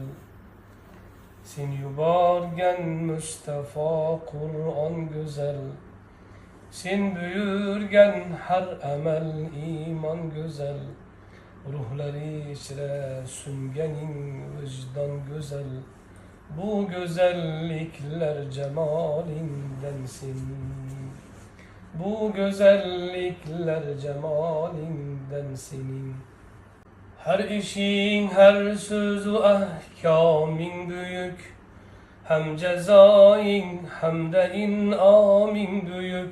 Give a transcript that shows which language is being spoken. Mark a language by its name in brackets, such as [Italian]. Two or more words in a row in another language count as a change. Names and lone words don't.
[Uzbek] Sen yuborgan Mustafa Qur'on go'zal. Sen buyurgan har amal iymon go'zal. Ruhlari ichra sunganing vijdon go'zal. Bu go'zalliklar jamolingdan sen. [Turkish] Bu güzellikler cemalinden senin. Her işin, her sözü ahkamin büyük. Hem cezain hem de inamin büyük.